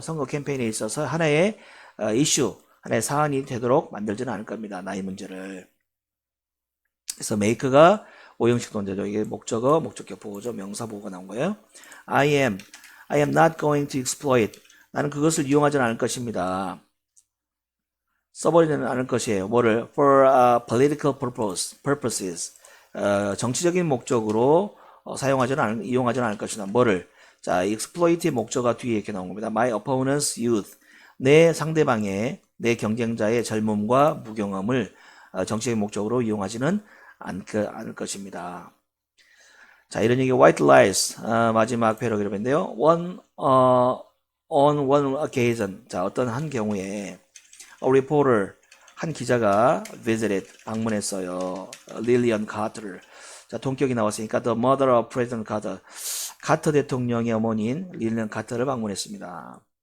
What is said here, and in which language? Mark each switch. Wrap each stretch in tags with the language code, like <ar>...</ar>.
<ko>선거 캠페인에 있어서 하나의 이슈, 하나의 사안이 되도록 만들지는 않을 겁니다. 나이 문제를. 그래서 make가 오형식 논제죠. 이게 목적어, 목적격 보호죠. 명사 보호가 나온 거예요.</ko> <en>I am not going to exploit.</en> <ko>나는 그것을 이용하지는 않을 것입니다. 써버리지는 않을 것이에요. 뭐를?</ko> <en>For political purposes.</en> <ko>정치적인 목적으로 이용하지는 않을 것이다. 뭐를? 자, exploit의 목적어가 뒤에 이렇게 나온 겁니다.</ko> <en>My opponent's youth.</en> <ko>내 상대방의, 내 경쟁자의 젊음과 무경험을 정치적인 목적으로 이용하지는 않을 것입니다. 자, 이런 얘기</ko> <en>white lies</en> <ko>마지막 패러그래프인데요.</ko> <en>on one occasion.</en> <ko>자, 어떤 한 경우에</ko> <en>a reporter</en> <ko>한 기자가</ko> <en>visited</en> <ko>방문했어요. 릴리언 카터를. 자, 동격이 나왔으니까</ko> <en>the mother of President Carter.</en> <ko>카터 대통령의 어머니인 릴리언 카터를 방문했습니다.</ko>